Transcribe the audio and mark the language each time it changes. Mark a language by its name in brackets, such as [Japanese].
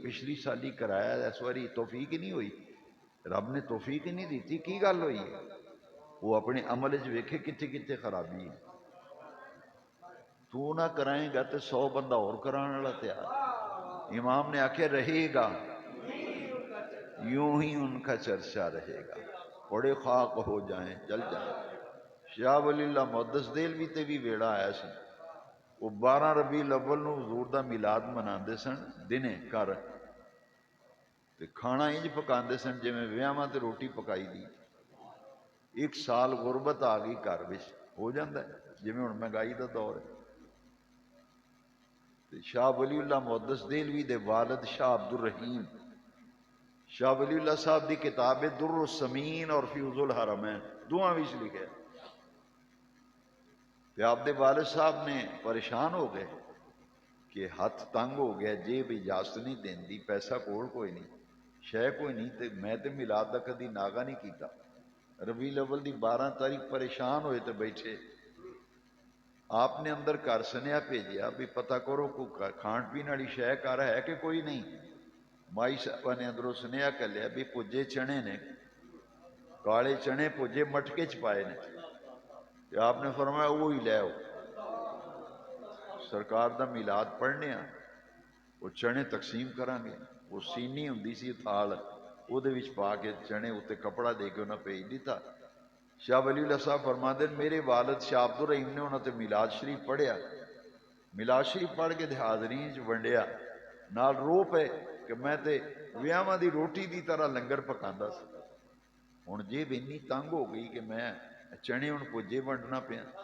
[Punjabi] پچھلی سالی کرایا اس واری توفیق ہی نہیں ہوئی, رب نے توفیق ہی نہیں دیتی, کی گل ہوئی ہے؟ وہ اپنے عمل ویکھے کتنے کتنے خرابی ہے. تو نہ کرائیں گا تو 100 بندہ اور کران والا تیار. امام نے آخیا [Urdu] رہے گا یوں ہی ان کا چرچا رہے گا, بڑے خاک ہو جائیں جل جائیں. [Punjabi] شاہ ولی اللہ محدث دہلوی تے بھی ویڑا آیا سی. وہ 12 ربیع الاول نو حضور دا میلاد مناندے سن دنے گھر, تے کھانا انج پکاندے سن جویں ویاواں تے روٹی پکائی دی. ایک سال غربت آ گئی گھر وچ, ہو جاندا ہے جویں ہن مہنگائی دا دور ہے. تے شاہ ولی اللہ محدث دہلوی دے والد شاہ عبد الرحیم, شاہ ولی اللہ صاحب دی کتاب در السمین اور فیوز الحرمین دونوں وچ لکھے. تے آپ دے والد صاحب نے پریشان ہو گئے کہ ہاتھ تنگ ہو گیا, جیب اجازت نہیں دیندی, پیسہ کول کوئی نہیں, شے کوئی نہیں, تے میں تے میلاد دا کدی ناغا نہیں کیتا. ربیع الاول دی 12 تاریخ پریشان ہوئے تے بیٹھے. آپ نے اندر گھر سنیا بھیجیا بھی پتہ کرو کوئی کھان پین والی شے گھر ہے کہ کوئی نہیں. مائی صاحبہ نے اندروں سنیا کر لیا بھی پجے چنے نے, کالے چنے پجے مٹکے چ پائے نے. تے آپ نے فرمایا وہی لے آؤ, سرکار دا میلاد پڑھنے آ, وہ چنے تقسیم کران گے. وہ سینی ہوندی سی تھال, وہ دے وچ پا کے چنے اتنے کپڑا دے کے انہاں بھیج دیتا. شاہ ولی اللہ صاحب فرماندے میرے والد شاہ عبد الرحیم نے انہاں تے میلاد شریف پڑھیا, میلاد شریف پڑھ کے حاضرین چ ونڈیا, نال رو پے کہ میں تے ویاواں دی روٹی دی طرح لنگر پکاندا سی, ہن جیب اتنی تنگ ہو گئی کہ میں چنے ہن پجے ونڈنا پیا.